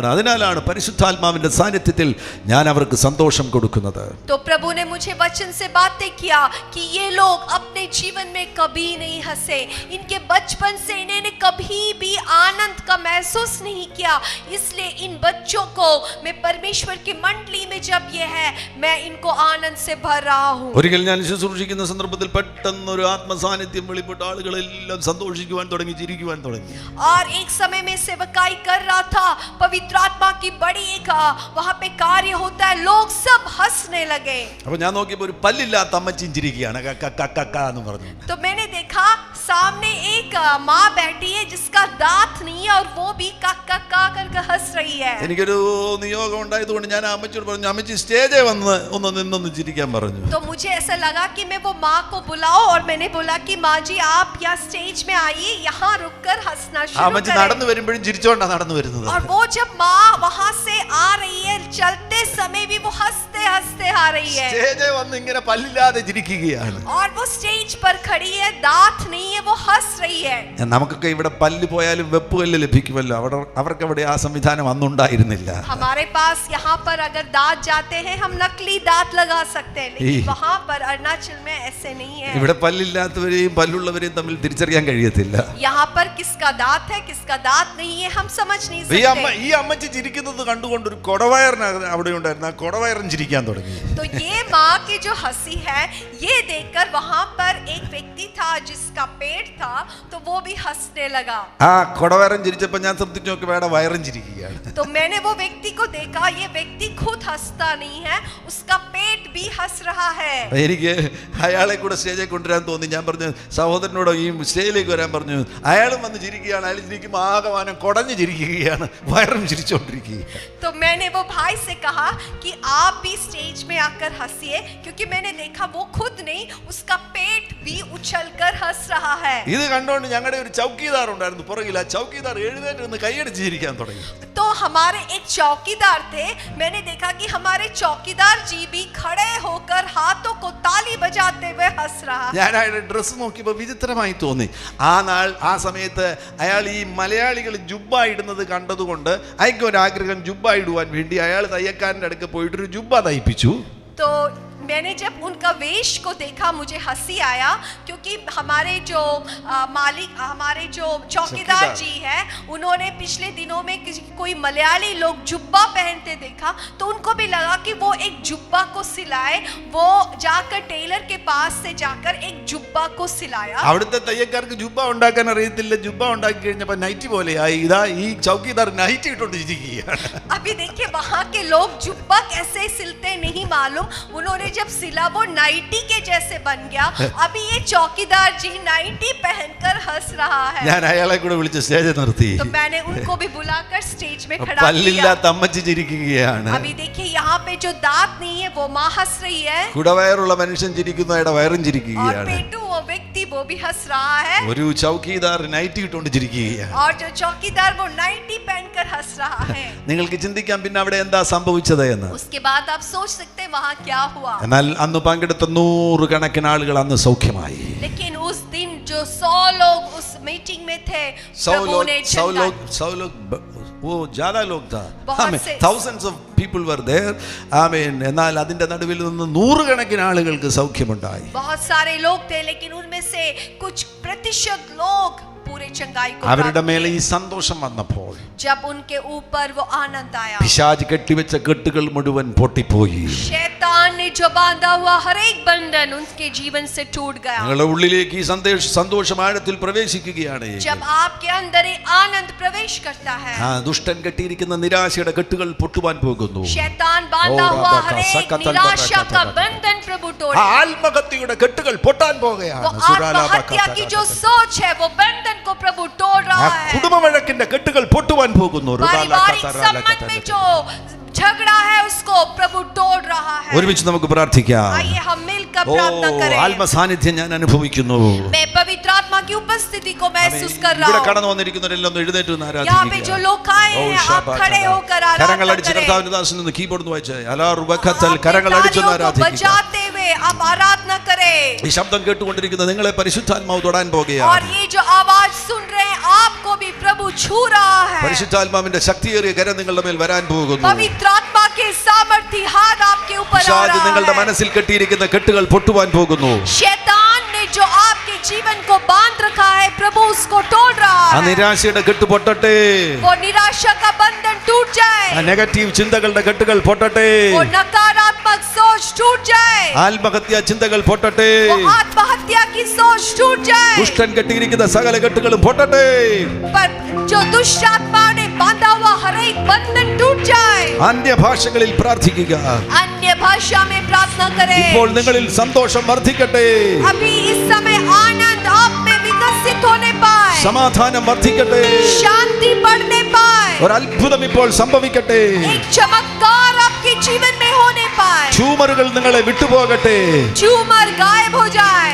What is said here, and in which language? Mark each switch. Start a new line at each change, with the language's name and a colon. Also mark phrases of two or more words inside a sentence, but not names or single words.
Malayalam: അതിനാലാണ് പരിശുദ്ധാത്മാവിന്റെ സാന്നിധ്യത്തിൽ ഞാൻ അവർക്ക് സന്തോഷം കൊടുക്കുന്നത്.
Hindi: तो प्रभु ने मुझे वचन से बातें किया कि ये लोग अपने जीवन में कभी नहीं हंसे, इनके बचपन से इन्होंने कभी भी आनंद का महसूस नहीं किया, इसलिए इन बच्चों को मैं परमेश्वर की मंडली में जब ये है मैं इनको आनंद से भर रहा हूँ।
Malayalam: ഒരിക്കൽ ഞാൻ ശുശ്രൂഷിക്കുന്ന സന്ദർഭത്തിൽ പെട്ടെന്ന് ഒരു ആത്മസാന്നിധ്യം വെളിപ്പെട്ട ആളുകളെല്ലാം സന്തോഷിക്കുവാൻ തുടങ്ങി, ചിരിക്കുവാൻ തുടങ്ങി.
Hindi: और एक समय में सेवकाई कर रहा था, पवित्र आत्मा की बड़ी एक वहां पे कार्य होता है, लोग सब हंसने लगे.
Malayalam: അപ്പൊ ഞാൻ നോക്കിയപ്പോൾ ഒരു പല്ലില്ലാത്ത അമ്മച്ചിയും ചിരിക്കുകയാണ്, എന്ന് പറഞ്ഞു.
Hindi: तो मैंने देखा सामने एक माँ बैठी है जिसका दांत नहीं है और वो भी का करके हंस रही है.
Malayalam: എനിക്കൊരു നിയോഗം ഉണ്ടായതുകൊണ്ട് ഞാൻ ആ അമ്മച്ചിയോട് പറഞ്ഞു, അമ്മച്ചി സ്റ്റേജിൽ വന്ന് ഒന്ന് ചിരിക്കാൻ പറഞ്ഞു.
Hindi: तो मुझे ऐसा लगा कि मैं वो माँ को बुलाऊं और मैंने बोला कि माँ जी आप यहाँ स्टेज में आइए, यहाँ रुककर हंसना शुरू
Malayalam: അമ്മച്ചി നടന്നു വരുമ്പോഴും ചിരിച്ചോണ്ടാ നടന്നു വരുന്നത്.
Hindi: और वो जब माँ वहाँ से आ रही है, चलते समय भी वो हंसते हंसते आ रही है.
Malayalam: സ്റ്റേജിൽ വന്ന് ഇങ്ങനെ പല്ലില്ലാതെ ചിരിക്കുകയാണ്.
Hindi: और वो स्टेज पर खड़ी है, दांत नहीं है, वो हंस रही है.
Malayalam: നമുക്കൊക്കെ ഇവിടെ പല്ല് പോയാലും വെപ്പുകല്ല് ലഭിക്കുമല്ലോ, അവർക്ക് അവിടെ ആ സംവിധാനം അന്നുണ്ടായിരുന്നില്ല.
Hindi: हमारे पास यहाँ पर अगर दांत जाते हैं हम नकली दांत लगा सकते हैं, लेकिन वहाँ पर अरुणाचल में ऐसे नहीं है.
Malayalam: ഇവിടെ പല്ലില്ലാത്തവരെയും പല്ലുള്ളവരെയും തമ്മിൽ തിരിച്ചറിയാൻ കഴിയത്തില്ല.
Hindi: यहाँ पर किसका दांत है किसका दांत नहीं है हम समझ नहीं सकते.
Malayalam: ഈ അമ്മച്ചി ചിരിക്കുന്നത് കണ്ടുകൊണ്ട് ഒരു കൊടവയറിന് അവിടെ ഉണ്ടായിരുന്നു, ആ കൊടവയറും ചിരിക്കാൻ തുടങ്ങി.
Hindi: तो ये माँ की जो हंसी है ये देखकर वहाँ पर एक व्यक्ति था जिसका पेट था, तो वो भी हंसने लगा.
Malayalam: ആ കൊടവയറും ചിരിച്ചപ്പോൾ ഞാൻ ശ്രദ്ധിച്ചു നോക്കി, വേറെ വയറും ചിരിക്കുകയാണ്.
Hindi: तो मैंने वो व्यक्ति को देखा, ये व्यक्ति खुद हंसता नहीं है, उसका पेट भी हंस रहा है.
Malayalam: എനിക്ക് അയാളെ കൂടെ സ്റ്റേജിൽ കൊണ്ടുവരാൻ തോന്നി. ഞാൻ പറഞ്ഞു സഹോദരനോട് ഈ സ്റ്റേജിലേക്ക് വരാൻ പറഞ്ഞു. അയാളും വന്ന് ചിരിക്കുകയാണ്. അയാൾ ചിരിക്കുമ്പോൾ ആകമാനം കുടഞ്ഞു ചിരിക്കുകയാണ്, വയറും ചിരിച്ചുകൊണ്ടിരിക്കുക.
Hindi: तो मैंने वो भाई से कहा कि आप भी स्टेज में आकर हंसिए, क्योंकि मैंने देखा वो खुद नहीं उसका पेट भी उछलकर हंस रहा है.
Malayalam: ഇത് കണ്ടുകൊണ്ട് ഞങ്ങളുടെ ഒരു ചൗക്കീദാർ ഉണ്ടായിരുന്നു പുറകിൽ. ആ ചൗക്കീദാർ എഴുന്നേറ്റ് നിന്ന് കൈയടിച്ച് ചിരിക്കാൻ തുടങ്ങി.
Hindi: तो हमारे एक चौकीदार थे, मैंने देखा कि हमारे चौकीदार जी भी खड़े होकर हाथों को ताली बजाते हुए हंस रहा.
Malayalam: ഞാൻ അയാളുടെ ഡ്രസ്സ് നോക്കിയപ്പോൾ വിചിത്രമായി തോന്നി. ആ സമയത്ത് അയാൾ ഈ മലയാളികൾ ജുബ്ബ ഇടുന്നത് കണ്ടതുകൊണ്ട് അയാൾക്ക് ഒരു ആഗ്രഹം, ജുബ്ബ ഇടുവാൻ വേണ്ടി അയാൾ തയ്യക്കാരൻ്റെ അടുക്ക് പോയിട്ടൊരു ജുബ്ബ തയ്പ്പിച്ചു.
Hindi: तो मैंने जब उनका वेश को देखा मुझे हंसी आया, क्योंकि हमारे जो मालिक हमारे जो चौकीदार जी हैं उन्होंने पिछले दिनों में कोई मलयाली लोग जुब्बा पहनते देखा, तो उनको भी लगा कि वो एक जुब्बा को सिलाए. वो जाकर टेलर के पास से जाकर एक जुब्बा को सिलाया.
Malayalam: അവിടുത്തെ തയ്യക്കാർക്ക് ജുബ്ബ ഉണ്ടാക്കാൻ അറിയത്തില്ല. ജുബ്ബ ഉണ്ടാക്കി കഴിഞ്ഞപ്പോൾ നൈറ്റി പോലെയായി. ഇതാ ഈ ചൗക്കീദാർ നൈറ്റി ഇട്ടുകൊണ്ടിരിക്കുകയാണ്.
Hindi: अभी देखिए वहाँ के लोग जुब्बा कैसे सिलते नहीं मालूम, उन्होंने जब सिला वो नाइटी के जैसे बन गया. अभी ये चौकीदार जी नाइटी पहनकर हंस रहा है.
Malayalam: ഞാൻ അയാളെ കൂടെ വിളിച്ച് സ്റ്റേജിൽ നിർത്തി.
Hindi: तो मैंने उनको भी बुलाकर स्टेज में खड़ा किया.
Malayalam: പല്ലില്ലാത്ത അമ്മച്ചി ചിരിക്കുകയാണ്.
Hindi: अभी देखिए यहाँ पे जो दांत नहीं है वो माँ हंस रही है,
Malayalam: കുടവയറുള്ള മനുഷ്യൻ ചിരിക്കുന്നു, അയാളുടെ വയറും
Hindi: और
Malayalam: ചിരിക്കുകയാണ്.
Hindi: पेटू वो व्यक्ति वो भी हंस रहा है,
Malayalam: ഒരു ചൗക്കീദാർ നൈറ്റി ഇട്ടുകൊണ്ട് ചിരിക്കുകയാണ്.
Hindi: और जो चौकीदार वो नाइटी पहनकर हंस रहा है.
Malayalam: നിങ്ങൾക്ക് ചിന്തിക്കാം പിന്നെ അവിടെ എന്താ സംഭവിച്ചത് എന്ന്.
Hindi: उसके बाद आप सोच सकते हैं वहाँ क्या हुआ.
Malayalam: എന്നാൽ അന്ന് പങ്കെടുത്ത 100 കണക്കിന് ആളുകൾ അന്ന് സൗഖ്യമായി.
Hindi: लेकिन उस दिन जो 100 लोग उस मीटिंग में थे, प्रभु ने वो ज्यादा लोग था. बहुत से
English: thousands of people were there.
Malayalam: ആമേൻ. എന്നാൽ അതിന്റെ നടുവിൽ നിന്ന് 100 കണക്കിന് ആളുകൾക്ക് സൗഖ്യമുണ്ടായി.
Hindi: बहुत सारे लोग थे, लेकिन उनमें से कुछ प्रतिशत लोग पूरे चंगाई को
Malayalam: അവരുടെ മേലെ ഈ സന്തോഷം വന്നപ്പോൾ
Hindi: जब उनके ऊपर वो आनंद आया,
Malayalam: പിശാച് കെട്ടിവെച്ച കെട്ടുകൾ മുഴുവൻ പൊട്ടിപ്പോയി.
Hindi: शैतान ने जो बांधा हुआ हर एक बंधन उनके जीवन से टूट गया.
Malayalam: നിങ്ങളുടെ ഉള്ളിലേക്ക് ഈ സന്തോഷം ആഴത്തിൽ പ്രവേശിക്കുകയാണ്.
Hindi: जब आपके अंदर ये आनंद प्रवेश करता है,
Malayalam: ദുഷ്ടൻ കെട്ടിയിരിക്കുന്ന നിരാശയുടെ കെട്ടുകൾ പൊട്ടുവാൻ പോകുന്നു.
Hindi: शैतान बांधा हुआ हर एक निराशा का बंधन प्रभु तोड़,
Malayalam: ആത്മഹത്യയുടെ കെട്ടുകൾ പൊട്ടാൻ പോകുകയാണ്.
Hindi: वो आत्महत्या की जो सोच है वो बंधन को प्रभु तोड़ रहा है.
Malayalam: കുടുംബവഴക്കിന്റെ കെട്ടുകൾ പൊട്ടുവാൻ പോകുന്നു.
Hindi: पारिवारिक संबंध में जो झगड़ा है उसको प्रभु तोड़ रहा है.
Malayalam: ഒരുമിച്ച് നമുക്ക് പ്രാർത്ഥിക്കാം.
Hindi: आइए हम मिलकर प्रार्थना करें.
Malayalam: ആത്മ സാന്നിധ്യം ഞാൻ അനുഭവിക്കുന്നു.
Hindi: मैं पवित्र आत्मा की उपस्थिति को महसूस कर रहा
Malayalam: ഇവിടെ
Hindi: हूं.
Malayalam: കടന്നു വന്നിരിക്കുന്നവരെല്ലാം ഒന്ന് എഴുന്നേറ്റ് നിന്ന്
Hindi: यहाँ पे जो
Malayalam: ആരാധിക്കുക.
Hindi: लोग आए हैं आप खड़े होकर आराधना
Malayalam: കരങ്ങൾ അടിച്ച്
Hindi: करें.
Malayalam: കർത്താവിന്റെ ദാസൻ നിന്ന് കീബോർഡ് വായിച്ച് അലാർ വഖത്തൽ കരങ്ങൾ അടിച്ച്
Hindi: तालियों को
Malayalam: ആരാധിക്കുക.
Hindi: बजाते हुए आप आराधना करें।
Malayalam: ഈ ശബ്ദം കേട്ടുകൊണ്ടിരിക്കുന്ന നിങ്ങളെ പരിശുദ്ധാത്മാവ് തൊടാൻ
Hindi: और
Malayalam: പോകുകയാണ്.
Hindi: ये जो आवाज सुन रहे हैं आपको भी प्रभु छू रहा है।
Malayalam: പരിശുദ്ധാത്മാവിന്റെ ശക്തിയേറിയ കരം നിങ്ങളുടെ മേൽ വരാൻ പോകുന്നു.
Hindi: पवित्र आत्मा के सामर्थी हाथ आपके ऊपर आ
Malayalam: പിശാച് നിങ്ങളുടെ
Hindi: रहा है।
Malayalam: മനസ്സിൽ കെട്ടിയിരിക്കുന്ന കെട്ടുകൾ പൊട്ടുവാൻ പോകുന്നു.
Hindi: शैतान ने जो आपके जीवन को बांध रखा है प्रभु उसको तोड़ रहा
Malayalam: ആ
Hindi: है।
Malayalam: നിരാശയുടെ കെട്ട് പൊട്ടട്ടെ.
Hindi: वो निराशा का बंधन टूट जाए।
Malayalam: ആ നെഗറ്റീവ് ചിന്തകളുടെ കെട്ടുകൾ പൊട്ടട്ടെ.
Hindi: वो नकारात्मक सोच टूट जाए।
Malayalam: ആത്മഹത്യാ ചിന്തകൾ പൊട്ടട്ടെ.
Hindi: वो आत्महत्या की सोच टूट जाए।
Malayalam: ദുഷ്ടൻ കെട്ടിയിരിക്കുന്ന സകല കെട്ടുകളും പൊട്ടട്ടെ.
Hindi: पर जो दुष्ट आत्मा ने बांधा हुआ हर एक बंधन टूट जाए।
Malayalam: അന്യഭാഷകളിൽ പ്രാർത്ഥിക്കുക.
Hindi: अन्य भाषा में प्रार्थना करें।
Malayalam: ഇപ്പോൾ നിങ്ങളിൽ സന്തോഷം വർദ്ധിക്കട്ടെ.
Hindi: अभी इस समय आनंद आप में विकसित होने पाए।
Malayalam: സമാധാനം വർദ്ധിക്കട്ടെ.
Hindi: शांति बढ़ने पाए।
Malayalam: ഒരു അത്ഭുതം ഇപ്പോൾ സംഭവിക്കട്ടെ.
Hindi: एक चमत्कार आपके जीवन में होने पाए।
Malayalam: ട്യൂമറുകൾ നിങ്ങളെ വിട്ടുപോകട്ടെ.
Hindi: ट्यूमर गायब हो जाए।